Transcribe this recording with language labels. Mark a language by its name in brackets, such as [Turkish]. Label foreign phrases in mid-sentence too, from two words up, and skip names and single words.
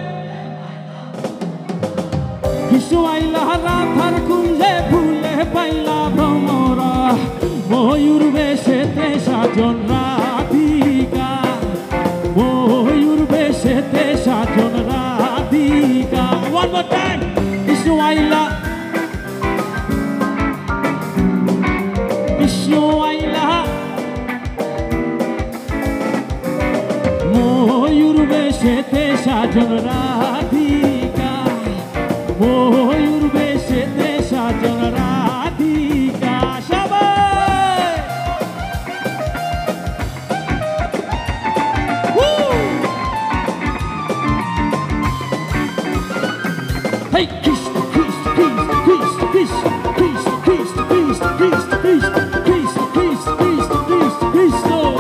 [Bangla] আইলা রাধার কুঞ্জে ফুলে পাইলা ভ্রমরা, ময়ূর বেশেতে সাজন রাধিকা, ময়ূর বেশেতে সাজন রাধিকা। [English] One more time, [Bangla] কৃষ্ণ আইলা, কৃষ্ণ আইলা, ময়ূর বেশেতে সাজন রাধিকা, ময়ূর বেশেতে সাজন রাধিকা। সবাই hey, Krishna, Krishna, Krishna, Krishna, Krishna, Krishna, Krishna, Krishna, Krishna, Krishna, Krishna, Krishna, Krishna, Krishna, Krishna.